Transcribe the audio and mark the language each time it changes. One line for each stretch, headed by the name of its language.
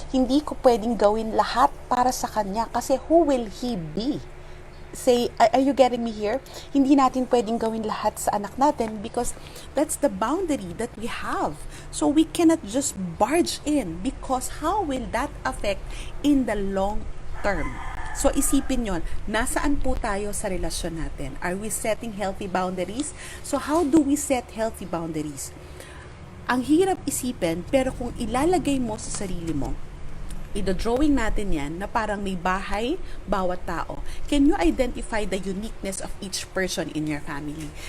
Filipino: Hindi ko pwedeng gawin lahat para sa kanya kasi
English: who will he be? Say, are you getting me here?
Filipino: Hindi natin pwedeng gawin lahat sa anak natin
English: because that's the boundary that we have. So we cannot just barge in because how will that affect in the long term?
Filipino: So isipin yon, nasaan po tayo sa relasyon natin?
English: Are we setting healthy boundaries? So how do we set healthy boundaries?
Filipino: Ang hirap isipin, pero kung ilalagay mo sa sarili mo, i-drawing natin yan na parang may bahay bawat tao.
English: Can you identify the uniqueness of each person in your family?